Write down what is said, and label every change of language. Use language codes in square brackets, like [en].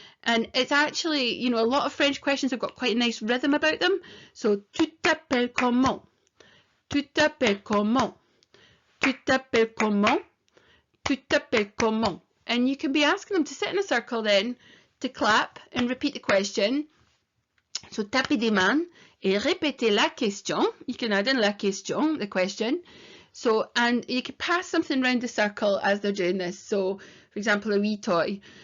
[en] And it's actually, you know, a lot of French questions have got quite a nice rhythm about them. [fr] So, tu t'appelles comment? Tu t'appelles comment? Tu t'appelles comment? Tu t'appelles comment? [en] And you can be asking them to sit in a circle then, to clap and repeat the question. [fr] So, tapez des mains et répétez la question. [en] You can add in [fr] la question, [en] the question. So, and you can pass something around the circle as they're doing this. So, for example, a wee toy.